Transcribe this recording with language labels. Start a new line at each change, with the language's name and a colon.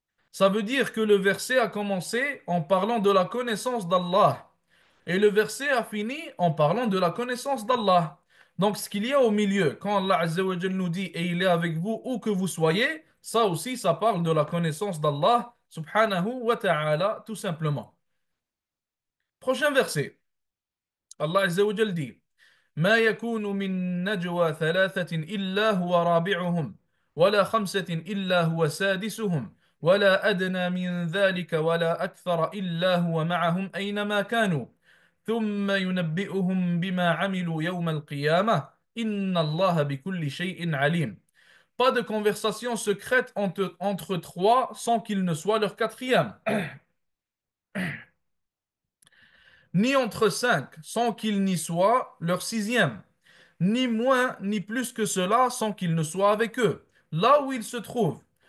French: Ça veut dire que le verset a commencé en parlant de la connaissance d'Allah. Et le verset a fini en parlant de la connaissance d'Allah. Donc, ce qu'il y a au milieu, quand Allah Azza wa Jal nous dit et il est avec vous où que vous soyez, ça aussi, ça parle de la connaissance d'Allah, subhanahu wa ta'ala, tout simplement. Prochain verset. Allah Azza wa Jal dit:
Arabic: ما يكون من نجوى ثلاثة إلا هو رابعهم ولا خمسة إلا هو سادسهم ولا أدنى من ذلك ولا أكثر إلا هو معهم أينما كانوا ثم ينبئهم بما عملوا يوم القيامة إن الله بكل شيء عليم.
French: Pas de conversation secrète entre trois sans qu'il ne soit leur quatrième, ni entre cinq sans qu'il n'y soit leur sixième, ni moins ni plus que cela sans qu'il ne soit avec eux, là où ils se trouvent.